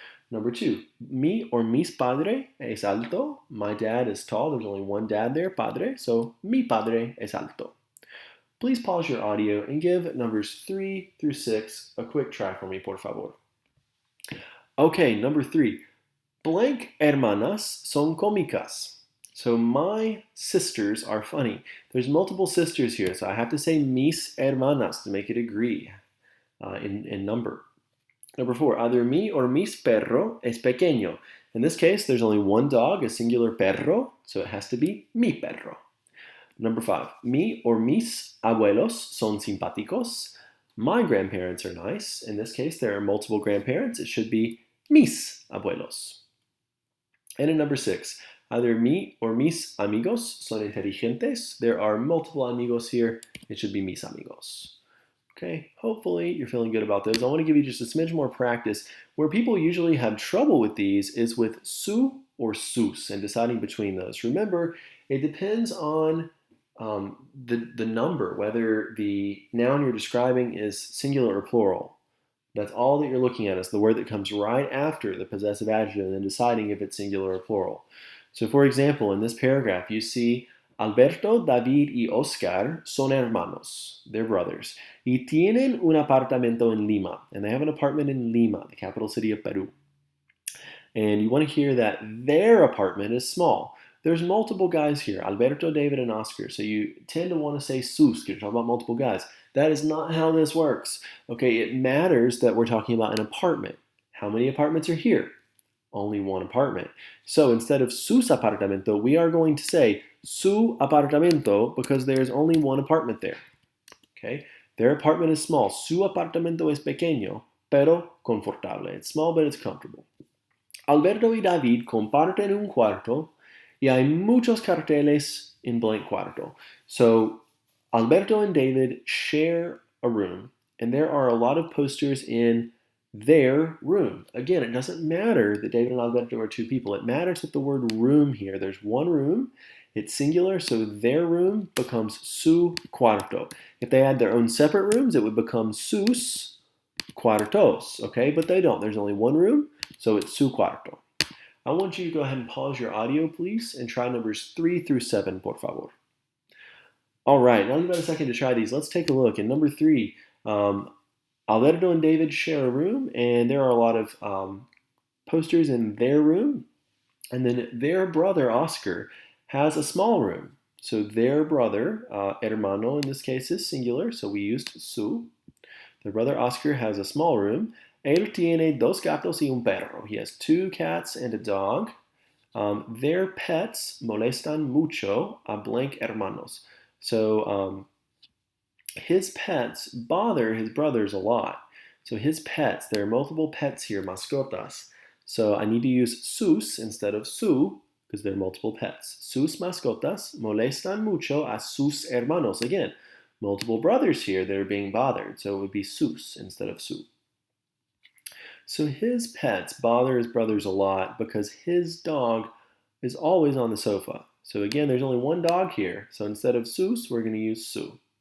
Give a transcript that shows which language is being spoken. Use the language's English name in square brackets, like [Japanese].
[English] Number two, [Spanish] mi or mis padre es alto. [English] My dad is tall. There's only one dad there, padre. So [Spanish] mi padre es alto. [English] Please pause your audio and give numbers 3 through 6 a quick try for me, [Spanish] por favor. [English] Okay, number 3. [Spanish] Blank hermanas son cómicas. [English] So my sisters are funny. There's multiple sisters here, so I have to say [Spanish] mis hermanas [English] to make it agree in number. Number 4, either [Spanish] mi or mis perro es pequeño. [English] In this case, there's only one dog, a singular perro, so it has to be [Spanish] mi perro. [English] Number 5, [Spanish] mi or mis abuelos son simpáticos. [English] My grandparents are nice. In this case, there are multiple grandparents. It should be [Spanish] mis abuelos. [English] And in number 6, either mi or [Spanish] mis amigos son inteligentes. [English] There are multiple amigos here. It should be [Spanish] mis amigos. [English] Okay, hopefully you're feeling good about those. I want to give you just a smidge more practice. Where people usually have trouble with these is with su or sus and deciding between those. Remember, it depends on the number, whether the noun you're describing is singular or plural. That's all that you're looking at is the word that comes right after the possessive adjective and then deciding if it's singular or plural. So for example, in this paragraph, you see [Spanish] Alberto, David y Oscar son hermanos. [English] They're brothers. [Spanish] Y tienen un apartamento en Lima. [English] And they have an apartment in Lima, the capital city of Peru. And you want to hear that their apartment is small. There's multiple guys here, Alberto, David, and Oscar. So you tend to want to say sus, because you're talking about multiple guys. That is not how this works. Okay, it matters that we're talking about an apartment. How many apartments are here? Only one apartment. So instead of [Spanish] sus apartamento, [English] we are going to say [Spanish] su apartamento [English] because there's only one apartment there. Okay, their apartment is small. [Spanish] Su apartamento es pequeño, pero confortable. [English] It's small, but it's comfortable. [Spanish] Alberto y David comparten un cuarto y hay muchos carteles en blank cuarto. [English] So Alberto and David share a room, and there are a lot of posters in their room. Again, it doesn't matter that David and Alberto are two people. It matters that the word room here, there's one room, it's singular, so their room becomes [Spanish] su cuarto. [English] If they had their own separate rooms, it would become [Spanish] sus cuartos, [English] okay? But they don't. There's only one room, so it's [Spanish] su cuarto. [English] I want you to go ahead and pause your audio, please, and try numbers 3 through 7, [Spanish] por favor. [English] All right, now you've got a second to try these. Let's take a look. In number 3, Alberto and David share a room, and there are a lot of posters in their room. And then their brother, Oscar, has a small room. So their brother, hermano in this case, is singular, so we used su. Their brother, Oscar, has a small room. [Spanish] Él tiene dos gatos y un perro. [English] He has 2 cats and a dog. Their pets [Spanish] molestan mucho a blank hermanos. [English] So his pets bother his brothers a lot. So his pets, there are multiple pets here, mascotas. So I need to use sus instead of su because there are multiple pets. [Spanish] Sus mascotas molestan mucho a sus hermanos. [English] Again, multiple brothers here that are being bothered. So it would be sus instead of su. So his pets bother his brothers a lot because his dog is always on the sofa. So again, there's only one dog here. So instead of sus, we're going to use su.